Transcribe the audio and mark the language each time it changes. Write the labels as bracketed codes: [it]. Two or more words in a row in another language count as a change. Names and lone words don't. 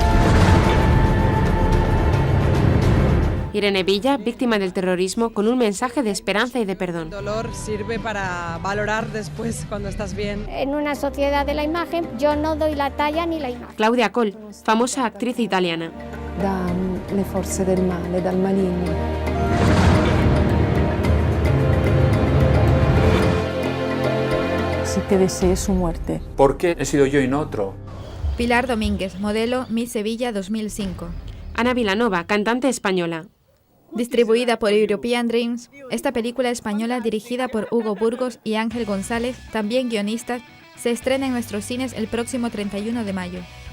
[es] Irene Villa, víctima del terrorismo, con un mensaje de esperanza y de perdón. El dolor sirve para valorar después cuando estás bien. En una sociedad de la imagen, yo no doy la talla ni la imagen. Claudia Coll, famosa actriz italiana. [it] Dalle forze del male, dal maligno. [es] Si te desee su muerte. ¿Por qué he sido yo y no otro? Pilar Domínguez, modelo Miss Sevilla 2005. Ana Vilanova, cantante española. Distribuida por European Dreams, esta película española dirigida por Hugo Burgos y Ángel González, también guionistas, se estrena en nuestros cines el próximo 31 de mayo.